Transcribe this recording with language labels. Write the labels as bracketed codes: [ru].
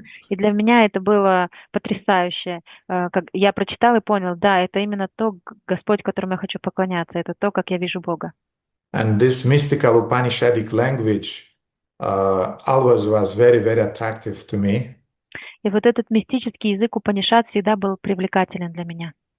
[ru] И для меня это было потрясающе. Как я прочитала и понял, да, это именно то Господь, которому я хочу поклоняться, это то, как я вижу Бога. [en] And this mystical Upanishadic language always was very, very attractive to me. [ru] И вот этот мистический язык Упанишад всегда был привлекателен для меня.